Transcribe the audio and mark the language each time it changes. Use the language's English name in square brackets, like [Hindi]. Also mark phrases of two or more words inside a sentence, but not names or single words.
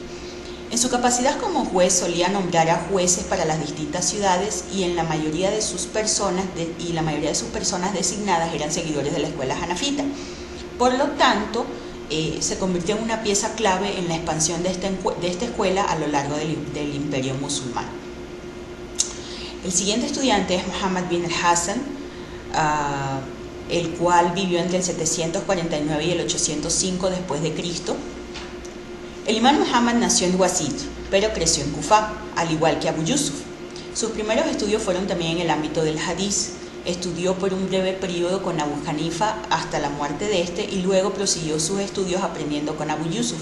[Spanish] En su capacidad como juez solía nombrar a jueces para las distintas ciudades y la mayoría de sus personas designadas eran seguidores de la escuela hanafita. Por lo tanto, se convirtió en una pieza clave en la expansión de esta escuela a lo largo del imperio musulmán. El siguiente estudiante es Muhammad bin al-Hasan, el cual vivió entre el 749 y el 805 después de Cristo. El imán Muhammad nació en Wasit, pero creció en Kufa, al igual que Abu Yusuf. Sus primeros estudios fueron también en el ámbito del hadís. Estudió por un breve periodo con Abu Hanifa hasta la muerte de este y luego prosiguió sus estudios aprendiendo con Abu Yusuf.